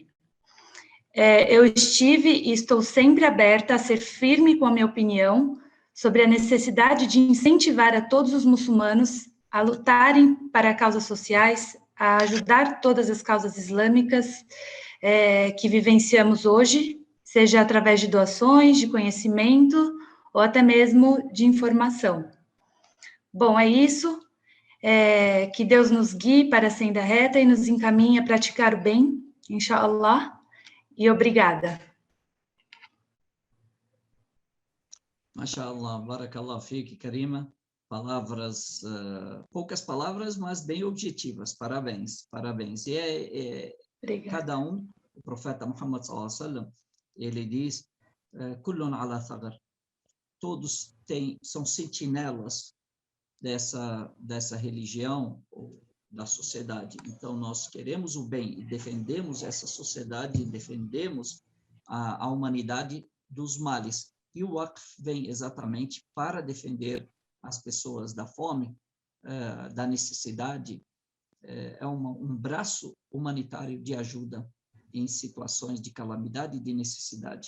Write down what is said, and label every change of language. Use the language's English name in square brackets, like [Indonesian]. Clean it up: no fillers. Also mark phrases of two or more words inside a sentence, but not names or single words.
[Portuguese] Eu estive e estou sempre aberta a ser firme com a minha opinião sobre a necessidade de incentivar a todos os muçulmanos a lutarem para causas sociais, a ajudar todas as causas islâmicas que vivenciamos hoje, seja através de doações, de conhecimento ou até mesmo de informação. Bom, é isso. Que Deus nos guie para a senda reta e nos encaminhe a praticar o bem, inshallah, e obrigada. [Arabic] Mashallah, barakallah fique, Karima. [Portuguese] Palavras, poucas palavras, mas bem objetivas. Parabéns, parabéns. E cada um, o profeta Muhammad [Arabic] sallallahu alaihi wasallam, [Portuguese] ele diz, [Arabic] kullun ala thagar, [Portuguese] todos são sentinelas dessa religião ou da sociedade. Então, nós queremos o bem e defendemos essa sociedade, defendemos a humanidade dos males. E o Waqf vem exatamente para defender as pessoas da fome, da necessidade, um braço humanitário de ajuda em situações de calamidade e de necessidade.